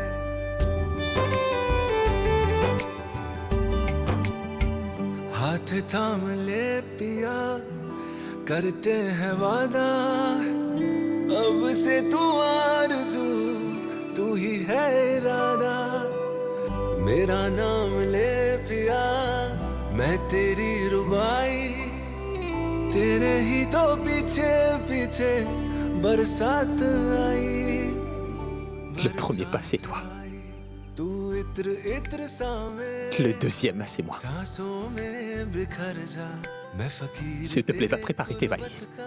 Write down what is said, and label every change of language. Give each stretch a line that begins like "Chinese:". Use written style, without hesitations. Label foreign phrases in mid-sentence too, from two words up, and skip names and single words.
Hindi: हाथ थाम ले पिया, करते हैं वादा, अब से तू आरज़ू तू ही है इरादा। मेरा नाम ले पिया, मैं तेरी रुबाई, तेरे ही तो पीछे पीछे बरसात आई।
French: Le premier pas, c'est toi. Le deuxième, c'est moi. S'il te plaît, va préparer tes valises.